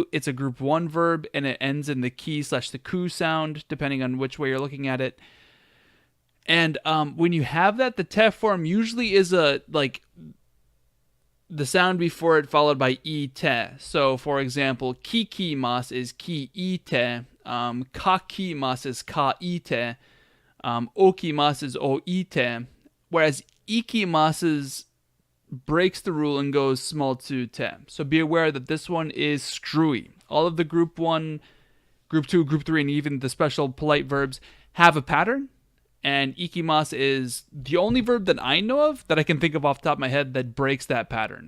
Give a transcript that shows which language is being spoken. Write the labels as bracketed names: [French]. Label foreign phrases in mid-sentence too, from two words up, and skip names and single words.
[English] It's a group 1 verb, and it ends in the ki / the ku sound, depending on which way you're looking at it. And when you have that, the te form usually is the sound before it followed by ite. So, for example, kikimas is ki-ite, kakimas is ka-ite, okimas is o-ite, whereas ikimasu breaks the rule and goes small to te. So be aware that this one is screwy. All of the group 1, group 2, group 3, and even the special polite verbs have a pattern. And ikimasu is the only verb that I know of that I can think of off the top of my head that breaks that pattern.